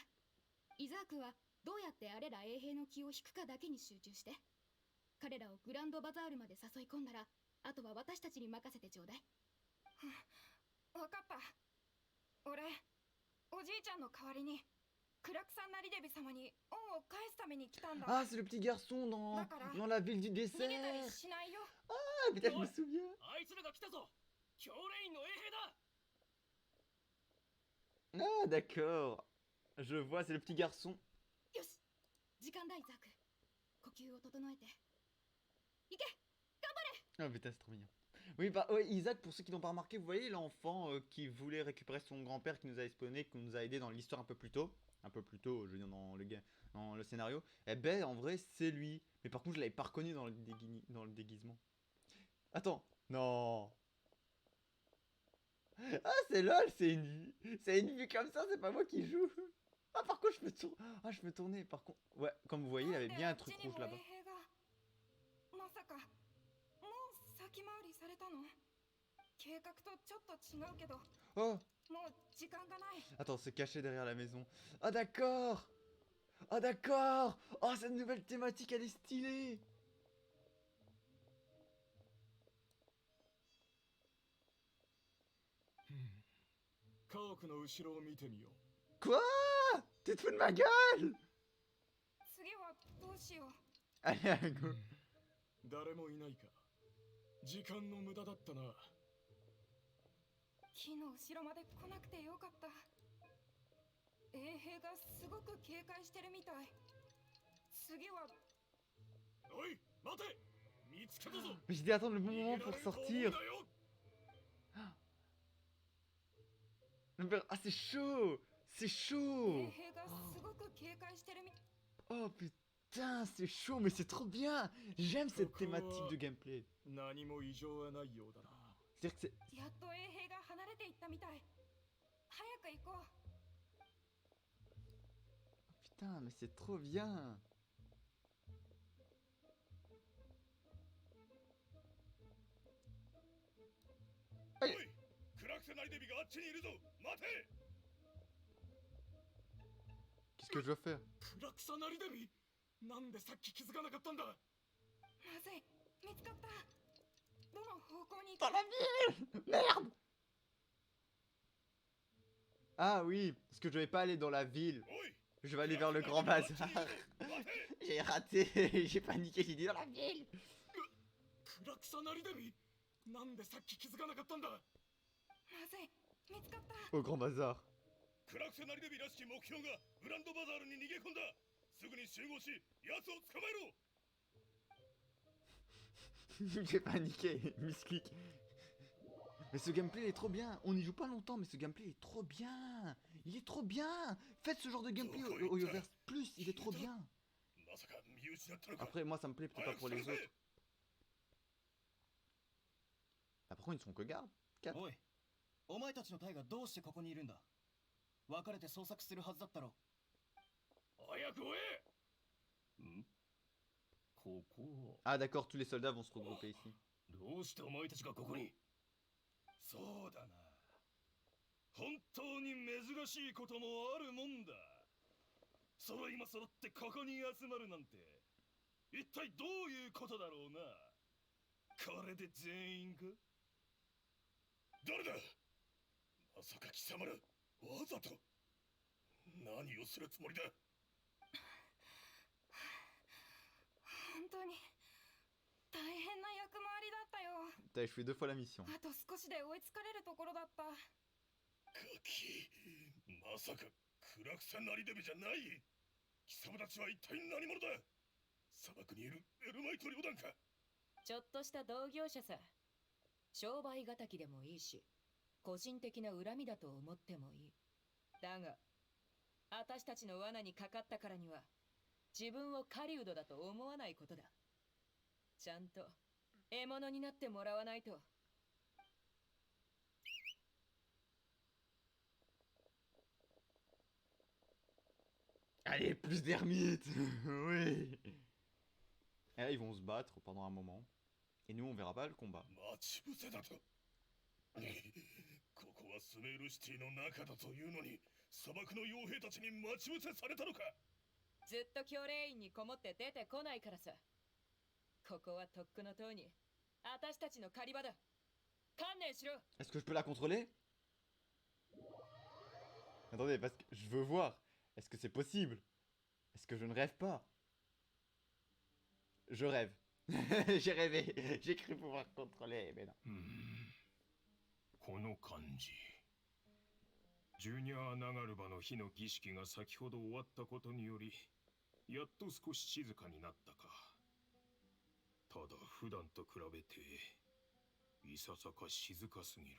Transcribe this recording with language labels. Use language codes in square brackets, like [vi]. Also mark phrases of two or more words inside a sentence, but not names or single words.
[ja] イザークはどうやってあれら衛兵の気を引くかだけに集中して。彼らをグランドバザールまで誘い込んだら、あとは私たちに任せてちょうだい。わかった。俺、おじいちゃんの代わりにクラクサンナリデビ様に恩を返すために来たんだ。 [fr] Ah, c'est le petit garçon dans la ville du [ja] 逃げ [fr] dessert. [ja] たりしないよ。 [fr] Ah, putain, je me souviens. [ja] あいつらが来たぞ。教レインの衛兵だ。 [fr] Ah, d'accord. Je vois, c'est le petit garçon. [ja] よし、時間だイザーク。呼吸を整えて。行け、頑張れ。 [fr] Ah putain, c'est trop mignon. Oui, bah, ouais, Isaac, pour ceux qui n'ont pas remarqué, vous voyez l'enfant qui voulait récupérer son grand-père qui nous a espionné, qui nous a aidé dans l'histoire un peu plus tôt. Un peu plus tôt, je veux dire, dans le scénario. Eh ben, en vrai, c'est lui. Mais par contre, je l'avais pas reconnu dans le déguisement. Attends, non. Ah, c'est lol, c'est une vue comme ça, c'est pas moi qui joue. Ah, par contre, je peux tourner. Par contre, ouais, comme vous voyez, il y avait bien un truc rouge là-bas. [ja] まさかもう先回りされたの？計画とちょっと違うけど、 [fr] Oh, [ja] もう時間がない。 [fr] attends, c'est caché derrière la maison. Ah, d'accord. Ah, d'accord. Oh, cette nouvelle thématique, elle est stylée. Quoi? Tu te fous de ma gueule? [ja] 次はどうしよう。 [fr] Allez, à gauche. [ja] 誰もいないか。時間の無駄だったな。木の後ろまで来なくてよかった。衛兵がすごく警戒してるみたい。次は。おい、待て。見つけたぞ。 [fr] J'ai dû attendre le bon moment pour sortir. Ah, c'est chaud. C'est [ja] 衛 [fr] chaud. [ja] 兵がすごく警戒してるみ。 [fr] Oh putain, c'est chaud, mais c'est trop bien. J'aime cette thématique de gameplay. [ja] 何も異常はないようだな。 [fr] C'est-à-dire que c'est... [ja] やっと衛兵が離れていったみたい。早く行こう。 [fr] Putain, mais c'est trop bien. Aïe. [ja] おい、クラクセナリデビがあっちにいるぞ。待て。 [fr] Qu'est-ce que je dois faire? [ja] クラクサナリデビ。なんでさっき気づかなかったんだ。まずい、見つかった。どの方向に行 [fr] Dans [ja] く？ [fr] la ville! Merde! Ah oui, parce que je vais pas aller dans la ville. [ja] おい、 [fr] Je vais aller vers le grand bazar. J'ai raté, j'ai paniqué, j'ai dit dans la ville. [ja] クラクサナリデビ。なんでさっき気づかなかったんだ。まずい、見つかった。 [fr] Au grand bazar. [ja] クラクセナリデビらしき目標がグランドバザールに逃げ込んだ。すぐに集合し奴を捕まえろ。 [fr] J'ai paniqué, misclic. Mais ce gameplay il est trop bien. On n'y joue pas longtemps, mais ce gameplay il est trop bien. Il est trop bien. Faites ce genre de gameplay au Yoverse Plus, il est trop bien. [ja] まさか見失ったのか。 [fr] Après, moi ça me plaît peut-être pas pour les autres. Ah, par contre, ils sont que garde. [ja] おい、お前たちの隊がどうしてここにいるんだ。別れて捜索するはずだったろ。早く追え。ん？ここ。 [fr] Ah, d'accord, tous les soldats vont se regrouper ici. [ja] どうしてお前たちがここに？そうだな。本当に珍しいこともあるもんだ。揃いも揃ってここに集まるなんて、一体どういうことだろうな。これで全員か？誰だ？まさか貴様ら、わざと何をするつもりだ？本当に大変な役回りだったよ。 [fr] T'as échoué 2 fois la mission. [ja] あと少しで追いつかれるところだった。ガキ、まさかクラクサナリデビじゃない？貴様たちは一体何者だ？砂漠にいるエルマイト旅団か？ちょっとした同業者さ。商売敵でもいいし、個人的な恨みだと思ってもいい。だが、私たちの罠にかかったからには、自分を狩人だと思わないことだ。ちゃんと獲物になってもらわないと。 [fr] Allez, plus d'ermites. Oui. Et là, ils vont se battre pendant un moment. Et nous, on verra pas le combat. [ja] 待ち伏せだと。ここはスメールシティの中だというのに、砂漠の傭兵たちに待ち伏せされたのか？ずっと教令員にこもって出てこないからさ。ここはとっくのとうに私たちの狩り場だ。観念しろ。 [fr] Est-ce que je peux la contrôler? Attendez, parce que je veux voir. Est-ce que c'est possible? Est-ce que je ne rêve pas? Je rêve. J'ai rêvé. J'ai cru pouvoir contrôler, mais non. [ja] この感じ。ジュニア・ナガルバの日の儀式が先ほど終わったことにより、やっと少し静かになったか。ただ普段と比べていささか静かすぎる。